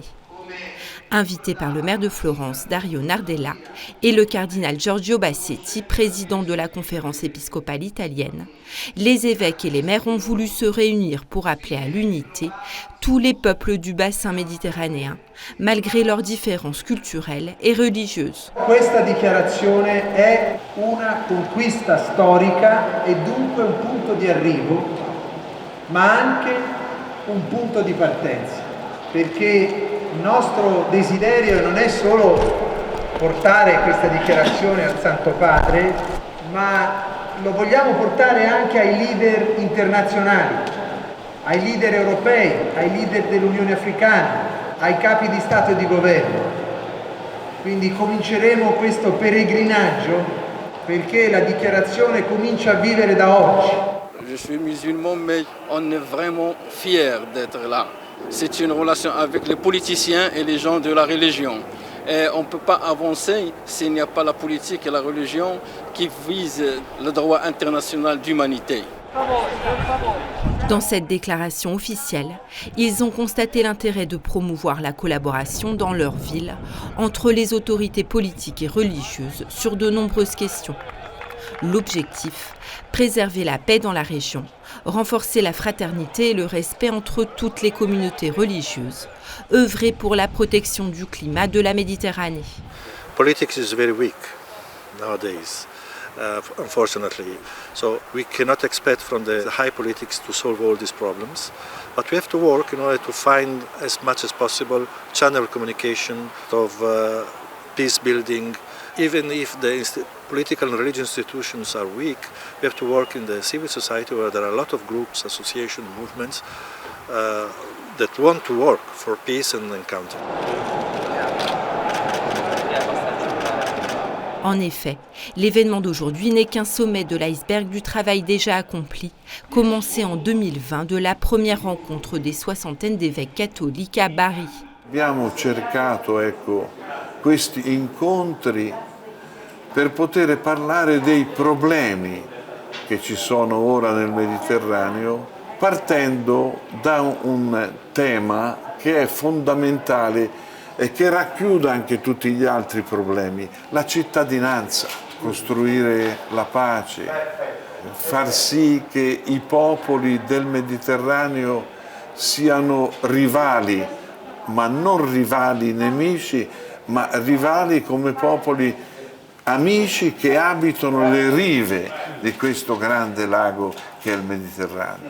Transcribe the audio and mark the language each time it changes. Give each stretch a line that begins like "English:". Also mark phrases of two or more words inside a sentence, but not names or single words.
French: Invité par le maire de Florence, Dario Nardella, et le cardinal Giorgio Bassetti, président de la conférence épiscopale italienne, les évêques et les maires ont voulu se réunir pour appeler à l'unité tous les peuples du bassin méditerranéen, malgré leurs différences culturelles et religieuses.
Italian: Questa dichiarazione è una conquista storica e dunque un punto di arrivo, ma anche un punto di partenza, perché il nostro desiderio non è solo portare questa dichiarazione al Santo Padre, ma lo vogliamo portare anche ai leader internazionali, ai leader europei, ai leader dell'Unione Africana, ai capi di Stato e di Governo. Quindi cominceremo questo peregrinaggio perché la dichiarazione comincia a vivere da oggi.
French: Je suis musulman, mais on est vraiment fiers d'être là. C'est une relation avec les politiciens et les gens de la religion. Et on ne peut pas avancer s'il n'y a pas la politique et la religion qui visent le droit international d'humanité. Dans cette déclaration officielle, ils ont constaté l'intérêt de promouvoir la collaboration dans leur ville entre les autorités politiques et religieuses sur de nombreuses questions. L'objectif, préserver la paix dans la région, renforcer la fraternité et le respect entre toutes les communautés religieuses, œuvrer pour la protection du climat de la Méditerranée.
English: Politics is very weak nowadays, unfortunately. So we cannot expect from the high politics to solve all these problems, but we have to work in order to find as much as possible channel communication of peace building. Even if the political and religious institutions are weak, we have to work in the civil society where there are a lot of groups, associations, movements that want to work for peace and encounter.
French: En effet, l'événement d'aujourd'hui n'est qu'un sommet de l'iceberg du travail déjà accompli, commencé en 2020 de la première rencontre des soixantaines d'évêques catholiques à Bari.
Italian: Abbiamo cercato, questi incontri per poter parlare dei problemi che ci sono ora nel Mediterraneo, partendo da un tema che è fondamentale e che racchiude anche tutti gli altri problemi, la cittadinanza, costruire la pace, far sì che i popoli del Mediterraneo siano rivali, ma non rivali nemici, ma rivali come popoli amici che abitano le rive di questo grande lago che è il Mediterraneo.